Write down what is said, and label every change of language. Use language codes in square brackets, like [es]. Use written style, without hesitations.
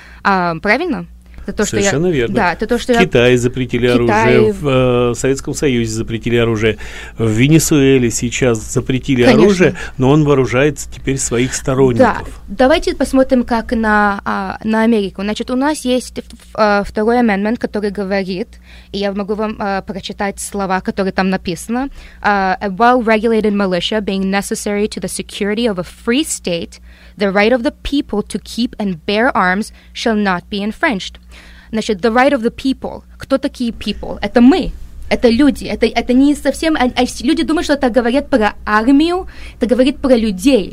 [ru] Правильно? Совершенно верно. Да, это то, что Китай запретили оружие, в Советском Союзе запретили оружие, в Венесуэле сейчас запретили, конечно, оружие, но он вооружается теперь своих сторонников. Да. Давайте посмотрим, как на Америку. Значит, у нас есть второй amendment, который говорит, и я могу вам прочитать слова, которые там написаны, [en] «A well-regulated militia being necessary to the security of a free state, the right of the people to keep and bear arms shall not be infringed». [ru] Значит, [en] the right of the people. [ru] Кто такие people? Это мы. Это люди. Это не совсем... Люди думают, что это говорит про армию. Это говорит про людей.